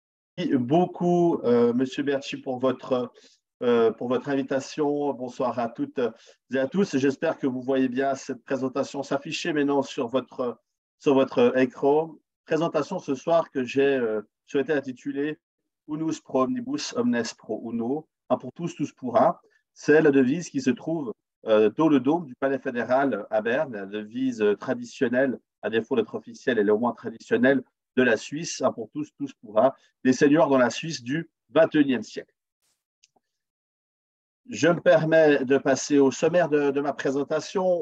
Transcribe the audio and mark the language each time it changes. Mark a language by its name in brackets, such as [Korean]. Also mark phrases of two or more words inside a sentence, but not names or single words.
[French] beaucoup, Monsieur Berchi, pour votre invitation. Bonsoir à toutes et à tous. J'espère que vous voyez bien cette présentation s'afficher maintenant sur votre écran. Présentation ce soir que j'ai souhaité intituler [Latin] Unus pro omnibus, omnes pro uno, [French] un pour tous, tous pour un. C'est la devise qui se trouve dans le dôme du Palais fédéral à Berne, la devise traditionnelle, à défaut d'être officielle, elle est au moins traditionnelle de la Suisse, un pour tous, tous pour un, des seigneurs dans la Suisse du XXIe siècle. Je me permets de passer au sommaire de ma présentation.